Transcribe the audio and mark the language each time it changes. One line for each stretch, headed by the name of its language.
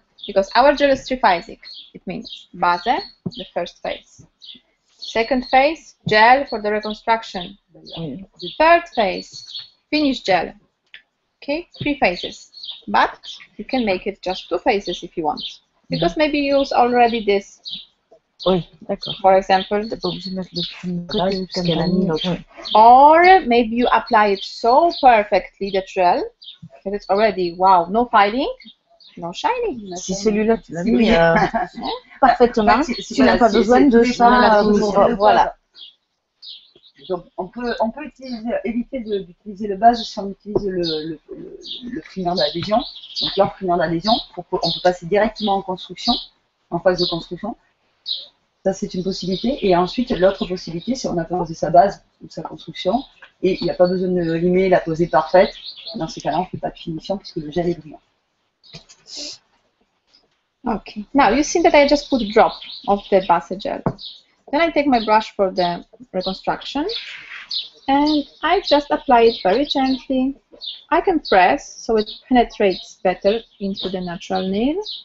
English: Because our gel is triphasic. It means base, the first phase. Second phase, gel for the reconstruction. Third phase, finish gel. Okay, 3 phases. But you can make it just 2 phases if you want. Because maybe you use already this.
French: Oui, d'accord.
English: For example.
French: T'es pas obligé de mettre le film parce qu'elle a mis l'autre.
English: Or maybe you apply it so perfectly, the gel, that it's already, wow, no filing, no shining.
French: Si celui-là, tu l'as mis parfaitement, tu n'as pas besoin de ça. Voilà. Donc, on peut éviter d'utiliser le base si on utilise le primaire d'adhésion. Donc, leur primaire d'adhésion, on peut passer directement en construction, en phase de construction. Ça, c'est une possibilité. Et ensuite, l'autre possibilité, c'est on a posé sa base ou sa construction et il n'y a pas besoin de limer, la poser parfaite. Dans ces cas-là, on ne fait pas de finition puisque le gel est brillant.
English: Okay. Now, you see that I just put a drop of the base gel. Then I take my brush for the reconstruction and I just apply it very gently. I can press so it penetrates better into the natural nail.